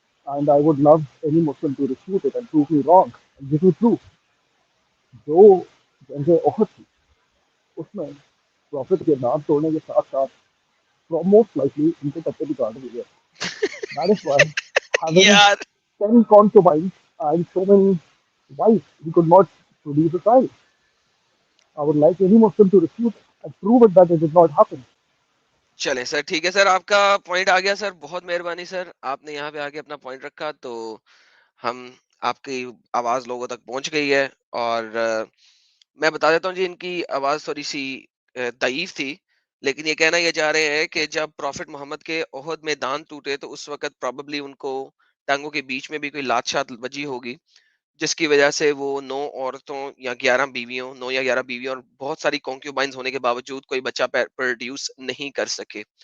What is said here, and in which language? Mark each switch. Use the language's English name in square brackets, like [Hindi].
[English] And I would love any Muslim to refute it and prove me wrong. This is true. [Urdu] جو جنگ احد تھی اس میں profit کے دانت توڑنے کے ساتھ ساتھ موسٹ لائکلی ان کے کپڑے بھی کاٹ دیے. [English] That is why having [Urdu] یار [English] 10 concubines and so many wives, he could not produce a child. I would like any Muslim to refute and prove it that it did not happen. [Urdu] چلے سر ٹھیک ہے سر، آپ کا پوائنٹ آ گیا سر. بہت مہربانی سر، آپ نے یہاں پہ آ کے اپنا پوائنٹ رکھا تو ہم آپ کی آواز لوگوں تک پہنچ گئی ہے. اور میں بتا دیتا ہوں جی ان کی آواز تھوڑی سی ضعیف تھی، لیکن یہ کہنا یہ چاہ رہے ہیں کہ جب پروفٹ محمد کے احد میں دانت ٹوٹے تو اس وقت پروبیبلی ان کو ٹانگوں کے بیچ میں بھی کوئی لات شات بجی ہوگی، جس کی وجہ سے وہ 9 عورتوں یا 11 بیویوں 9 یا 11 بیویوں اور بہت ساری کانکیوبائنز ہونے کے باوجود کوئی بچہ پروڈیوس نہیں کر سکے.